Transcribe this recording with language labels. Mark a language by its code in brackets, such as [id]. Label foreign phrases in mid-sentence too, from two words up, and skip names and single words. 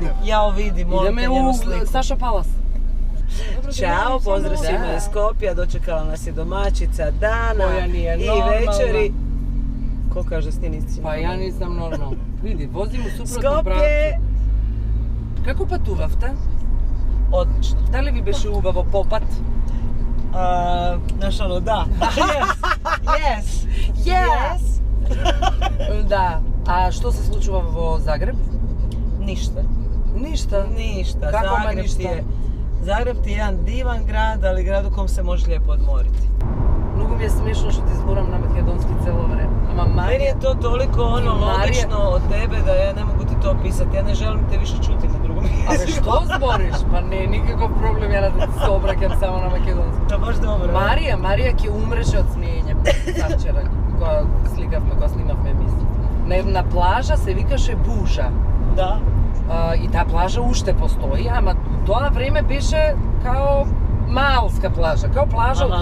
[mk] Јао види, молите Идеме [hr] njenu у sliku. Saša Palas. Ćao, pozdrav svima iz Skopja, dočekala nas je domaćica Dana Koja nije i normalna. večeri. Ko kaže Stinici? [mk] Па ја нисам нормално. Види, возим у супротно Skopje! правце. Како патувавте? [hr] Odlično. [mk] Дали ви беше убаво попат? [hr] Znaš ono, da. [en] Yes. Yes! [mk] Да. А што се случува во Загреб? [hr] Ništa. [mk] Ништа. [hr] Ništa. Kako ma Zagreb ništa? ti je Zagreb ti je jedan divan grad, ali grad u kom se može lijepo odmoriti. [mk] Многу ми е смешно што ти зборам на македонски цело време. Ама [hr] Meni [mk] Марија, [hr] je to toliko ono Marija- logično od tebe da ja ne mogu ti to opisati. Ja ne želim te više čuti na drugom [mk] абе [hr] jeziku. [mk] што збориш? Па не е никаков проблем ја да ти се обраќам само на македонски. [hr] To baš dobro. [mk] Марија ќе умреше од смеење завчера, кога снимавме емисија. На една плажа се викаше Бужа. [hr] Da. [mk] И таа плажа уште постои, ама у тоа време беше као малска плажа, као плажа од